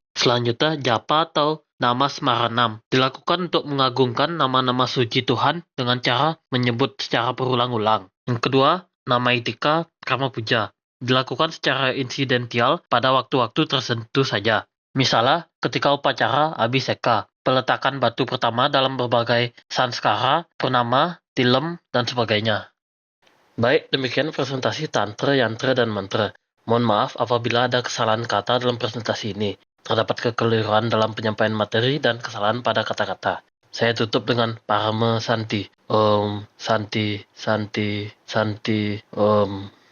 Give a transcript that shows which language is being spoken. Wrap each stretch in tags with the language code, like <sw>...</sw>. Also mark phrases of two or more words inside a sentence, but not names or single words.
<id>Selanjutnya, japa atau nama smaranam dilakukan untuk mengagungkan nama-nama suci Tuhan dengan cara menyebut secara berulang-ulang. Yang kedua, nama itika karma puja dilakukan secara insidental pada waktu-waktu tertentu saja. Misalnya, ketika upacara abhiseka, peletakan batu pertama dalam berbagai sanskara, purnama, tilem, dan sebagainya. Baik, demikian presentasi tantra, yantra, dan mantra. Mohon maaf apabila ada kesalahan kata dalam presentasi ini. Terdapat kekeliruan dalam penyampaian materi dan kesalahan pada kata-kata. Saya tutup dengan Parama Santi.</id> <sa>ॐ शान्ति शान्ति शान्ति ॐ.</sa>